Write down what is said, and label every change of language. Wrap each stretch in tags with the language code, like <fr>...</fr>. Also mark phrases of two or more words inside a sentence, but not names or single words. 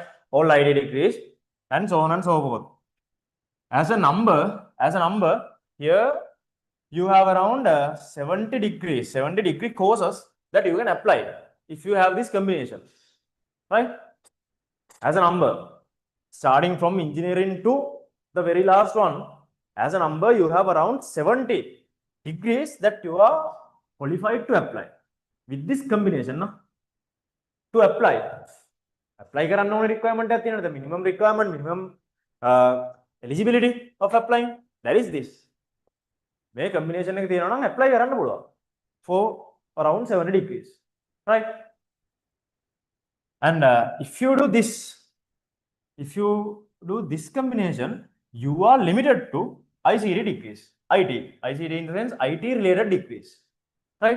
<en>All IT degrees, and so on and so forth. As a number, here you have around 70 degree courses that you can apply if you have this combination, right? As a number, starting from engineering to the very last one, as a number, you have around 70 degrees that you are qualified to apply with this combination. To apply</en> <si>කරන්න ඕනේ requirement එකක් තියෙනවද?</si> <en>Minimum requirement, minimum eligibility of applying, that is this.</en> <si>මේ combination එක තියෙනවා නම් apply කරන්න පුළුවන්</si> <en>for around 70 degrees,</en> <si>right?</si> <en>And if you do this combination, you are limited to ICT degrees. ICT in the sense IT related degrees, right?</en>